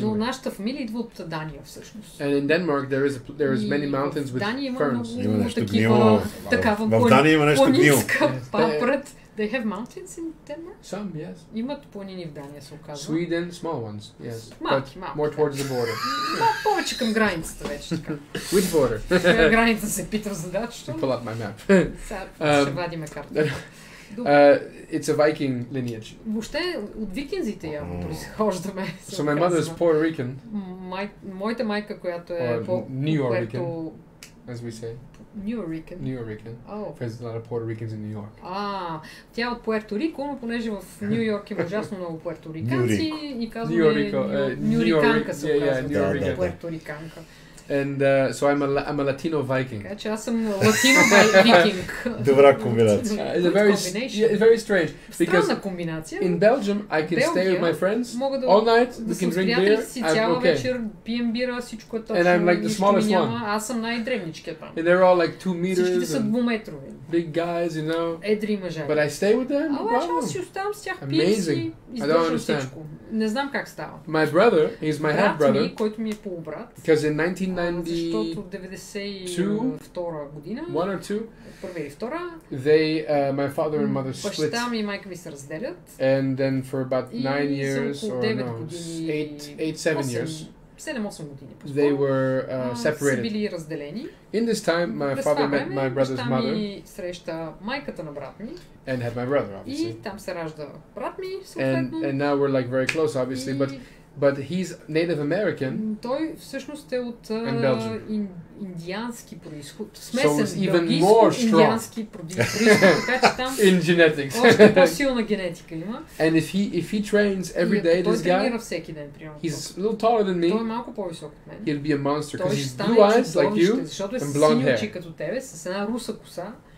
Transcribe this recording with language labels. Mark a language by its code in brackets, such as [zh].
[bg] Но нашата фамилия идва от Дания всъщност. [en] And in Denmark there is many mountains with ferns. [bg] Има нещо гнило. В Дания има нещо гнило. Папрат. [en] They have mountains in Denmark? Some, yes. [bg] Имат планини в Дания, се оказва. [en] Sweden, small ones, yes. [bg] Малки. [en] More towards the border. [bg] Повече към границата вече така. [en] Which border? [bg] Граница се пита задача. [en] Pull up my map. [bg] Сега ще вадиме карта. [en] It's a Viking lineage. [bg] Въобще от викинзите явно произхождаме. [en] So my mother is Puerto Rican. [bg] Моята майка, която е [en] New York, as we say. New Rican. There's a lot of Puerto Ricans in New York. [bg] Тя е от Пуерто Рико, но понеже в Ню Йорк има ужасно много пуерториканци и казваме Нюриканка се оказва. Пуерториканка. [en] And so I'm a Latino Viking. [bg] Така че аз съм [en] Latino Viking. [bg] Добра комбинация. [en] It's very strange. [bg] Странна комбинация. [en] In Belgium, I can stay with my friends all night. We can drink beer. I'm okay. [bg] Вечер пием бира, всичко е точно. [en] And I'm like the smallest one. [bg] Аз съм най-древничкият там. [en] And they're all like 2 meters. [bg] Всичките са двуметрови. [en] Big guys, you know. [bg] Едри мъже. [en] But I stay with them. [bg] Аз си оставам с тях, пием си, издържам всичко. Не знам как става. [en] My brother, he's my half brother. [bg] Брат ми, който ми е полубрат. [en] Because in 1990. [bg] Защото 92 година. [en] One or two. [bg] Първа или втора. [en] They, my father and mother split. [bg] Баща ми и майка ми се разделят. [en] And then for about 9 years or no, 7 years. [bg] 7-8 години. [en] They were separated. [bg] Са били разделени. [en] In this time, my father met my brother's mother. [bg] Ми среща майката на брат ми. [en] And had my brother, obviously. [bg] И там се ражда брат ми, съответно. [en] And now we're like very close, obviously, but he's Native American. [bg] Той всъщност е от индиански происход. Смесен белгийско-индиански происход. Така че там [en] in genetics. [bg] Още по-силна генетика има. [en] And if he trains every day, this guy, [bg] тренира всеки ден, примерно. [en] He's a little taller than me. [bg] Той е малко по-висок от мен. [en] He'll be a monster because he's blue eyes like you and blonde hair. [bg] Очи като тебе, с една руса коса.